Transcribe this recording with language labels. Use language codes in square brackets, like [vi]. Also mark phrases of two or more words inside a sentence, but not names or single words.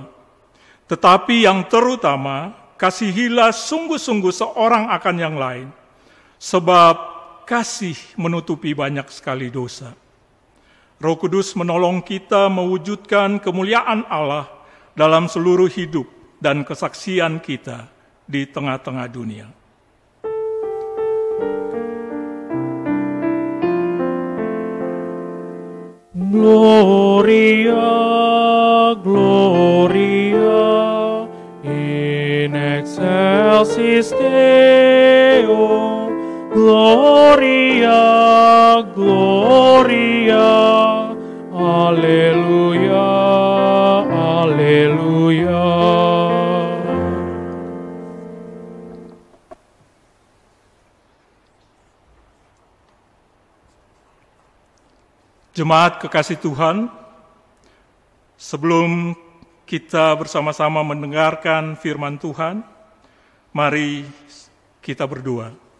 [id] Tetapi yang terutama, kasihilah sungguh-sungguh seorang akan yang lain, sebab kasih menutupi banyak sekali dosa. Roh Kudus menolong kita mewujudkan kemuliaan Allah dalam seluruh hidup dan kesaksian kita di tengah-tengah dunia. [la] Gloria, Gloria, in excelsis Deo, Gloria, Gloria, Alleluia, Alleluia. [id] Jemaat kekasih Tuhan, sebelum kita bersama-sama mendengarkan firman Tuhan, mari kita berdoa.